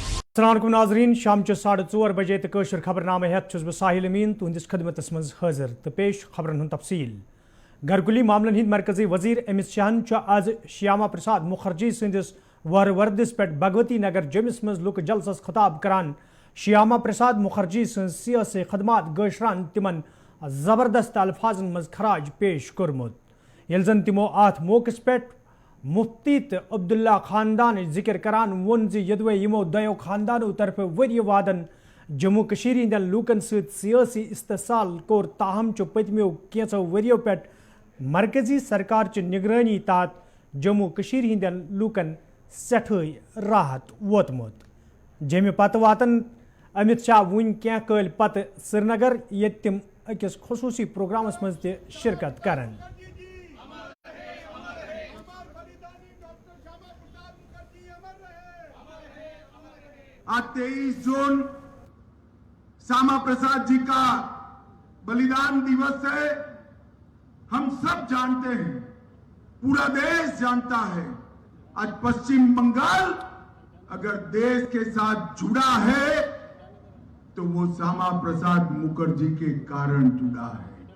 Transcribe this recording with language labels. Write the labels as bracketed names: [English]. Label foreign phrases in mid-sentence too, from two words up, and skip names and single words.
[Kashmiri] अस्सलाम नाजरीन शाम 4:30 बजे तो कशर खबरनामे हेत बह साहिल अमीन तुंदिस खदमतस मज हाजिर तो पेश खबरन हूं तफसील। घरकुली मामलन हिंद मरकजी वजीर अमित शाहन आज श्यामा प्रसाद मुखर्जी सदिस वरवर्दिस पे भगवती नगर जमिस मज लुक जलसस खिताब करान श्यामा प्रसाद मुखर्जी सियासी खदमात गशरान तिमन जबरदस्त अल्फाजन मज खराज पेश कोरमुत यल जन तिमो अत मौकस पे मुफ्ती तो अब्दुल्ला खानदान जिक्र करान वोन यदवे यमो दयो खानदानों तरफ वरी वादन जम्मू कशीर हंदन लूकन सियासी इस्तेसाल कोर ताहम चो पतमो कैंचो वरियो पे मरकजी सरकार च निगरानी तात जम्मू कशीर हंदन लूकन सठई राहत वोतमुत जमे पत वातन अमित शाह वन क्या कल पत श्रीनगर ये तिम अकिस खसूसी प्रोग्रामस मज ते शिरकत करन। [Hindi] आज 23 जून श्यामा प्रसाद जी का बलिदान दिवस है। हम सब जानते हैं, पूरा देश जानता है, आज पश्चिम बंगाल अगर देश के साथ जुड़ा है तो वो श्यामा प्रसाद मुखर्जी के कारण जुड़ा है।